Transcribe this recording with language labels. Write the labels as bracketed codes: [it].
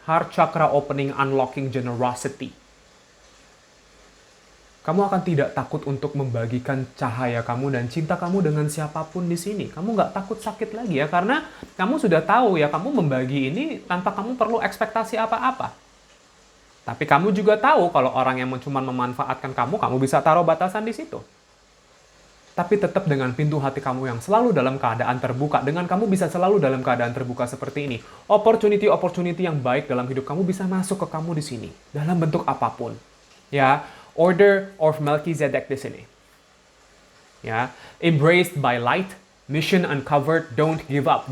[en] Heart chakra opening, unlocking generosity. [id] Kamu akan tidak takut untuk membagikan cahaya kamu dan cinta kamu dengan siapapun di sini. Kamu nggak takut sakit lagi ya, karena kamu sudah tahu ya, kamu membagi ini tanpa kamu perlu ekspektasi apa-apa. Tapi kamu juga tahu kalau orang yang cuma memanfaatkan kamu bisa taruh batasan di situ. Tapi tetap dengan pintu hati kamu yang selalu dalam keadaan terbuka, dengan kamu bisa selalu dalam keadaan terbuka seperti ini. Opportunity yang baik dalam hidup kamu bisa masuk ke kamu di sini, dalam bentuk apapun. Ya, Order of Melchizedek di sini. [en] Ya, embraced by light, mission uncovered, don't give up.